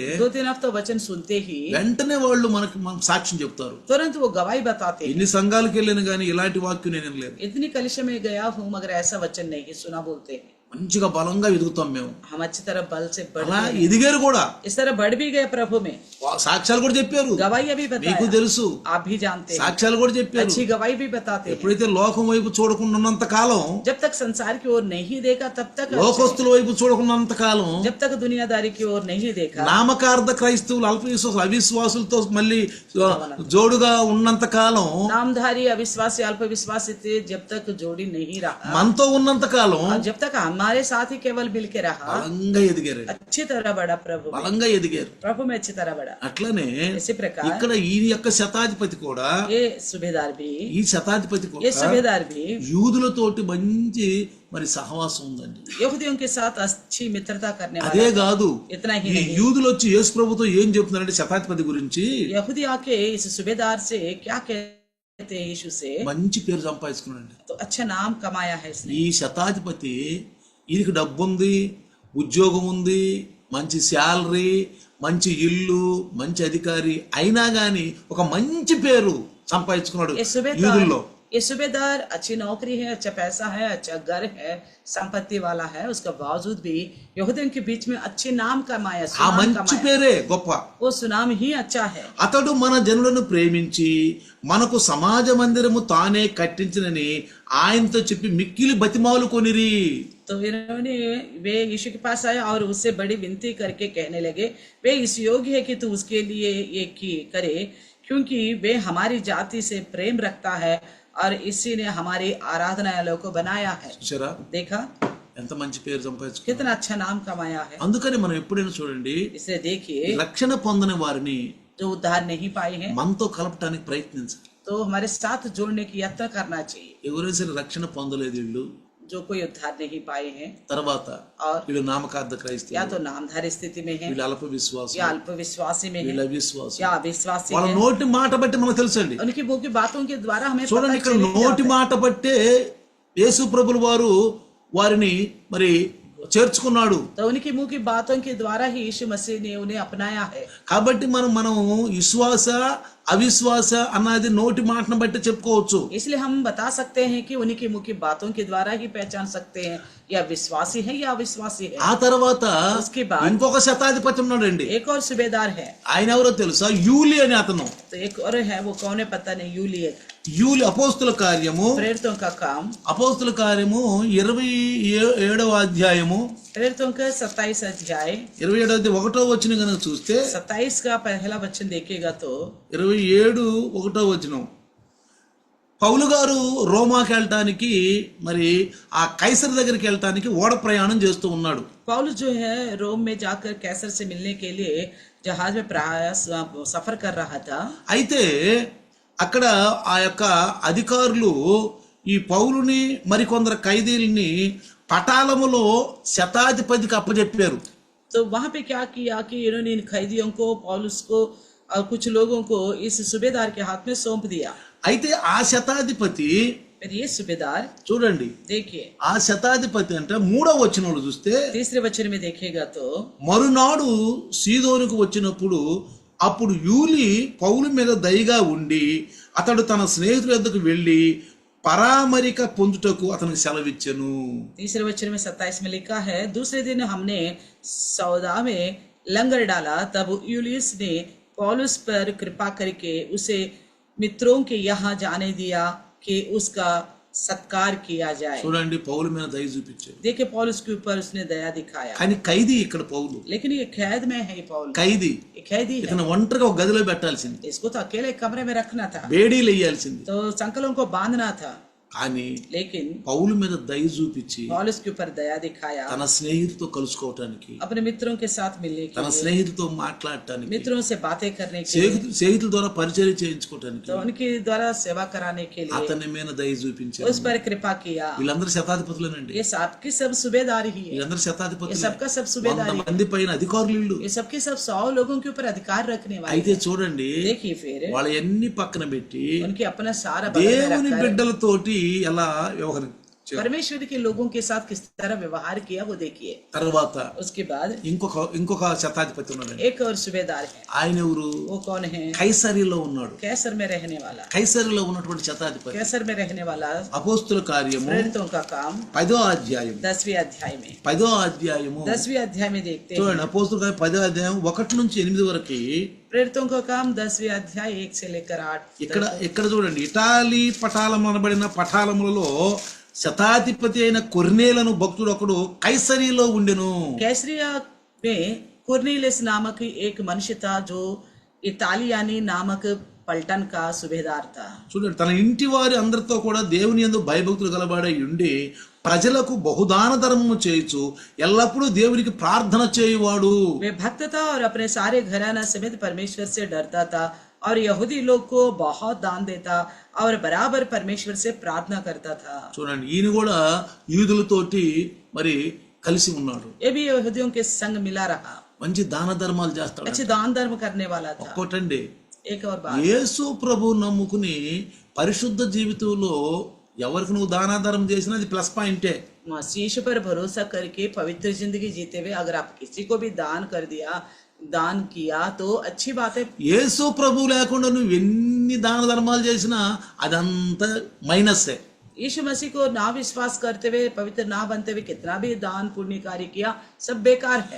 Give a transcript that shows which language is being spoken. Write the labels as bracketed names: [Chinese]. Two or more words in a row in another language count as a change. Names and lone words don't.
[Hindi] 2-3 हफ्ता वचन सुनते ही [Telugu] వెంటనే వాళ్ళు మనకు సాక్ష్యం చెప్తారు. [Hindi] तुरंत वो गवाही बताते हैं। [Telugu] ఎన్ని సంఘాలకు వెళ్ళాను కానీ ఇలాంటి వాక్యం నేను వినలేదు. [Hindi] इतनी कलिशा में गया हूँ मगर ऐसा वचन नहीं सुना, बोलते हैं। [Telugu] మంచిగా బలంగా ఎదుగుతాం మేము. [Hindi] हम अच्छी तरह बल से बढ़ [Telugu] అలా [Hindi] गए, [Telugu] ఎదిగారు కూడా. [Hindi] इस तरह बढ़ भी गए प्रभु में। [Telugu] సాక్ష్యాలు కూడా చెప్పారు. [Hindi] गवाही भी [Telugu] మీకు [Hindi] बताया, [Telugu] తెలుసు, [Hindi] आप भी जानते हैं। [Telugu] సాక్ష్యాలు కూడా చెప్పారు. [Hindi] अच्छी गवाही भी बताते हैं। [Telugu] ఎప్పుడైతే లోకం వైపు చూడకుండా ఉన్నంత కాలం, [Hindi] जब तक संसार की ओर नहीं देखा तब तक अच्छे। [Telugu] లోకస్తుల వైపు చూడకున్నంత కాలం, [Hindi] जब तक दुनियादारी की ओर नहीं देखा, [Telugu] నామకార్థ క్రైస్తవులు అల్ప విశ్వాసులు అవిశ్వాసులతో మళ్ళీ జోడుగా ఉన్నంత కాలం, [Hindi] नामधारी अविश्वासी अल्प विश्वासी थे, जब तक जोड़ी नहीं रहा, [Telugu] మనతో ఉన్నంత కాలం [Hindi] और जब तक हमारे साथ ही केवल मिल के रहा, [Telugu] బలంగా ఎదిగారు, [Hindi] अच्छी तरह बढ़ा प्रभु में। [Telugu] బలంగా ఎదిగారు. [Hindi] प्रभु में अच्छी तरह बढ़ा। [Telugu] అట్లనే [Hindi] इसी प्रकार [Telugu] ఇక్కడ ఈ యొక్క శతాధిపతి కూడా, [Hindi] ये सूबेदार भी, [Telugu] ఈ శతాధిపతి [Hindi] ये [Telugu] కూడా [Hindi] सूबेदार भी [Telugu] యూదులతోటి మంచి మరి సహవాసం ఉందండి. [Hindi] यहूदियों के साथ अच्छी मित्रता करने [Telugu] అదే [Hindi] वाला। [Telugu] కాదు, [Hindi] इतना ही [Telugu] ఈ [Hindi] नहीं, [Telugu] యూదులు వచ్చి యేసు ప్రభుతో ఏం చెప్తున్నారంటే శతాధిపతి గురించి [Hindi] यहूदी आके इस सूबेदार से क्या कहते हैं यीशु से, [Telugu] మంచి పేరు సంపాదించుకున్నాడు. [Hindi] तो अच्छा नाम कमाया है इसने। [Telugu] ఈ శతాధిపతి ఈయనకి డబ్బు ఉంది, ఉద్యోగం ఉంది, మంచి శాలరీ, మంచి ఇల్లు, మంచి అధికారి, అయినా గాని ఒక మంచి పేరు సంపాదించుకున్నాడు [Hindi] ये सूबेदार, [Telugu] యూదుల్లో. [Hindi] ये सूबेदार अच्छी नौकरी है, अच्छा पैसा है, अच्छा घर है, संपत्ति वाला है, उसका बावजूद भी यहूदियों के बीच में अच्छे नाम कमाया, [Telugu] ఆ [Hindi] सुनाम [Telugu] మంచి [Hindi] कमाया। [Telugu] పేరే గొప్ప. [Hindi] वो सुनाम ही अच्छा है। [Telugu] అతడు మన జనులను ప్రేమించి మనకు సమాజ మందిరము తానే కట్టించినని ఆయనతో చెప్పి మిక్కిలి బతిమాలు కొనిరి. [Hindi] तो इन्होंने वे यीशु के पास आए और उससे बड़ी विनती करके कहने लगे, वे इस योग्य है कि तू उसके लिए ये की करे क्योंकि वे हमारी जाति से प्रेम रखता है और इसी ने हमारी आराधनालयों को बनाया है। [Telugu] చూసారా [Hindi] देखा [Telugu] ఎంత మంచి పేరు సంపాదించుకున్నారు. [Hindi] कितना अच्छा नाम कमाया है। [Telugu] అందుకని మనం ఎప్పుడైనా చూడండి [Hindi] इसलिए देखिए [Telugu] రక్షణ పొందని వారిని [Hindi] जो उद्धार नहीं पाए हैं [Telugu] మనతో కలపటానికి ప్రయత్నించాలి. [Hindi] तो हमारे साथ जोड़ने की यत्न करना चाहिए। [Telugu] ఎవరైనా సరే రక్షణ పొందలేదు వీళ్ళు, [Hindi] जो कोई उद्धार नहीं पाए हैं [Telugu] తర్వాత [Hindi] और [Telugu] వీళ్ళు నామకార్థ [Hindi] या [Telugu] క్రైస్తవులు, [Hindi] तो नामधारी स्थिति में है [Telugu] వీళ్ళు అల్ప విశ్వాసం, [Hindi] या अल्प विश्वासी में [Telugu] వీళ్ళ [Hindi] है [Telugu] అవిశ్వాసం. [Hindi] या अविश्वासी [Telugu] వాళ్ళ [Hindi] है। [Telugu] నోటి మాట బట్టి మనకు తెలుసండి. [Hindi] उनकी मुंह की बातों के द्वारा हमें पता [Telugu] చూడండి ఇక్కడ [Hindi] चलेगा। [Telugu] నోటి మాట బట్టే యేసు ప్రభులు వారు వారిని మరి చేర్చుకున్నాడు. [Hindi] तो उनकी मुंह की बातों के द्वारा ही यीशु मसीह ने उन्हें अपनाया है। [Telugu] కాబట్టి మనం విశ్వాస అవిశ్వాస అన్నది నోటి మాటను బట్టి చెప్పుకోవచ్చు. [Hindi] इसलिए हम बता सकते हैं कि उन्हीं की मुंह की बातों के द्वारा ही पहचान सकते हैं या विश्वासी है या अविश्वासी है। [Telugu] ఆ తర్వాత [Hindi] उसके बाद [Telugu] ఇంకొక శతాధిపతి ఉన్నాడండి. [Hindi] एक और सूबेदार है। [Telugu] ఆయన ఎవరో తెలుసా? యూలి అని అతను. [Hindi] तो एक और है, वो कौन है पता नहीं, यूलियक। [Telugu] యూలి అపోస్తుల కార్యము [Hindi] प्रेरितों का काम, [Telugu] అపోస్తుల కార్యము 27వ అధ్యాయము [Hindi] प्रेरितों का 27 अध्याय [Telugu] 27వ అధ్యాయం 1వ వచనం కనుక చూస్తే [Hindi] 27 का पहला वचन देखेगा तो [Telugu] 27 1వ వచనం, పౌలు గారు రోమాకి వెళ్ళటానికి మరి ఆ కైసర్ దగ్గరికి వెళ్ళటానికి ఓడ ప్రయాణం చేస్తూ ఉన్నాడు. [Hindi] पौलुस जो है रोम में जाकर कैसर से मिलने के लिए जहाज में प्रयास सफर कर रहा था। [Telugu] అయితే అక్కడ ఆ యొక్క అధికారులు ఈ పౌలుని మరికొందరు ఖైదీల్ని పటాలములో శతాధిపతికి అప్పచెప్పారు. [Hindi] तो वहां पे क्या किया कि इन्होंने इन कैदियों को, पौलुस को और कुछ लोगों को इस सूबेदार के हाथ में सौंप दिया। [Telugu] అయితే ఆ శతాధిపతి [Hindi] फिर ये सूबेदार [Telugu] చూడండి, [Hindi] देखिए [Telugu] ఆ శతాధిపతి అంటే 3వ వచనంలో చూస్తే [Hindi] तीसरे वचन में देखेगा तो [Telugu] మరునాడు సీదోనుకు వచ్చినప్పుడు అప్పుడు యూలి పౌలు మీద దయగా ఉండి అతడు తన స్నేహితుల వద్దకు వెళ్ళి పరామరిక పొందుటకు అతనికి సెలవిచ్చెను. [Hindi] तीसरे वचन में 27 में लिखा है, दूसरे दिन हमने सौदा में लंगर डाला, तब यूलियस ने पौलुस पर कृपा करके उसे मित्रों के यहाँ जाने दिया कि उसका सत्कार किया जाए। [Telugu] చూడండి, పౌలు మీద దయ చూపించాడు. [Hindi] देखिए पौलुस के ऊपर उसने दया दिखाया। [Telugu] కానీ ఖైదీ ఇక్కడ పౌలు, [Hindi] लेकिन ये कैद में है पौलुस, [Telugu] ఖైదీ [Hindi] ये कैदी है। [Telugu] ఇతను ఒంటరిగా ఒక గదిలో పెట్టాల్సింది, [Hindi] इसको तो अकेले कमरे में रखना था, [Telugu] బేడీలు వేయాల్సింది. [Hindi] तो संकलों को बांधना था। [Telugu] కానీ [Hindi] लेकिन [Telugu] పౌలు మీద దయ చూపించి [Hindi] पौलुस के ऊपर दया दिखाया, [Telugu] తన స్నేహితుతో కలుసుకోవటానికి, [Hindi] अपने मित्रों के साथ मिलने के [Telugu] తన [Hindi] लिए, [Telugu] స్నేహితుతో మాట్లాడటానికి, [Hindi] मित्रों से बातें करने के लिए, [Telugu] స్నేహితుల ద్వారా పరిచయం చేయించుకోవటానికి [Hindi] तो उनके द्वारा सेवा कराने के लिए [Telugu] అతని మీద దయ చూపించాడు. [Hindi] उस पर कृपा किया। [Telugu] వీళ్ళందరూ శతాధిపతులేనండి. [Hindi] ये सबकी सब सूबेदार ही है, [Telugu] వీళ్ళందరూ [Hindi] ये [Telugu] శతాధిపతులు, [Hindi] सबका सब [Telugu] 100 [Hindi] सूबेदारी, [Telugu] మంది పైన అధికారులు వీళ్ళు. [Hindi] ये सबके सब 100 लोगों के ऊपर अधिकार रखने वाले [Telugu] అయితే [Hindi] हैं। [Telugu] చూడండి, [Hindi] देखिए फिर [Telugu] వాళ్ళ ఎన్ని పక్కన పెట్టి [Hindi] उनके अपना सारा बदल में [Telugu] దేవుని [Hindi] रखकर [Telugu] బిడ్డలతోటి ఎలా వ్యవహరించారు. [Hindi] परमेश्वर के लोगों के साथ किस तरह व्यवहार किया वो देखिए। [Telugu] తర్వాత [Hindi] उसके बाद [Telugu] ఇంకొక శతాధిపతి ఉన్నాడు. [Hindi] एक और सूबेदार है, [Telugu] ఆయన ఎవరు? [Hindi] वो कौन है? [Telugu] కైసరిలో ఉన్నాడు. [Hindi] कैसर में रहने वाला, [Telugu] కైసరిలో ఉన్నటువంటి శతాధిపతి. [Hindi] कैसर में रहने वाला। [Telugu] అపోస్తుల కార్యము [Hindi] प्रेरितों का काम [Telugu] 10వ అధ్యాయం [Hindi] 10वें अध्याय में, [Telugu] 10వ అధ్యాయము [Hindi] 10वें अध्याय में देखते हैं। [Telugu] చూడండి, అపోస్తుల కార్యం 10వ అధ్యాయం 1 నుంచి 8 వరకు. [Hindi] प्रेरितों का काम 10वें अध्याय 1 से लेकर 8 [Telugu] ఇక్కడ చూడండి, ఇటాలీ పటాలం అనబడిన పటాలములలో శతాధిపతి అయిన కొర్నేలను భక్తుడు ఒకడు కైసరిలో ఉండెను. [Hindi] कैसरिया में कुर्नेलियस नामक एक मनुष्य था जो इतालियानी नामक पलटन का सूबेदार था। [Telugu] చూడండి, తన ఇంటి వారి అందరితో కూడా దేవుని యందు భయభక్తులు గలవాడై ఉండి ప్రజలకు బహుదాన ధర్మము చేయుచు ఎల్లప్పుడూ దేవునికి ప్రార్థన చేయువాడు. [Hindi] वे भक्त था और अपने सारे घराना समेत परमेश्वर से डरता था और यहूदी लोग को बहुत दान देता और बराबर परमेश्वर से प्रार्थना करता था। [Telugu] చూడండి, ఈయన కూడా యూదులతోటి మరి కలిసి ఉన్నాడు. [Hindi] ये भी यहूदियों के संग मिला रहा, [Telugu] మంచి దాన ధర్మాలు చేస్తాడు. [Hindi] अच्छे दान धर्म करने वाला था। [Telugu] ఒక్కోటండి, [Hindi] एक और बात, [Telugu] యేసు ప్రభు నమ్ముకుని పరిశుద్ధ జీవితంలో ఎవరికి నువ్వు దానాధారం చేసినా అది [English] plus point. [Hindi] मसीह पर भरोसा करके पवित्र जिंदगी जीते हुए अगर आप किसी को भी दान कर दिया, दान किया तो अच्छी बात है। [Telugu] యేసు ప్రభు లేకుండా నువ్వు ఎన్ని దాన ధర్మాలు చేసినా అదంతా మైనస్సే. [Hindi] यीशु मसीह को ना विश्वास करते हुए, पवित्र ना बनते हुए कितना भी दान पुण्य कार्य किया, सब बेकार है।